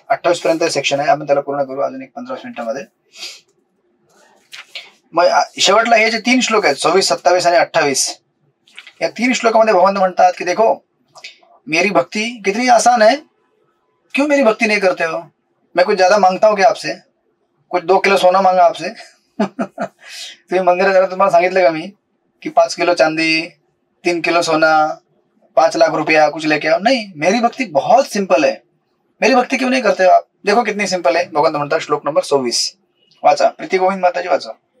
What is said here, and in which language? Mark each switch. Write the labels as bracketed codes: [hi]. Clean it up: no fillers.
[mr] 28 पर्यंत सेक्शन आहे. आपण त्याला पूर्ण करू अजून 15 मिनिटांमध्ये. मग शेवटला हे जे 3 श्लोक आहेत 26, 27 आणि 28, या 3 श्लोकामध्ये भगवंत म्हणतात की [hi] देखो, मेरी भक्ति कितनी आसान है, क्यों मेरी भक्ति नहीं करते हो? मैं कुछ ज्यादा मांगता हूँ क्या आपसे? कुछ 2 किलो सोना मांगा आपसे? [mr] तुम्ही मंदिरात जरा तुम्हाला सांगितलं का मी कि 5 किलो चांदी, 3 किलो सोना, 5 लाख रुपया [hi] कुछ लेके आओ? नहीं, मेरी भक्ति बहुत सिंपल है. मेरी भक्ति क्यों नहीं करते हो आप? देखो कितनी सिंपल है. [mr] भगवंत म्हणतात श्लोक नंबर 26 वाचा. प्रीती गोविंद माताजी वाचा.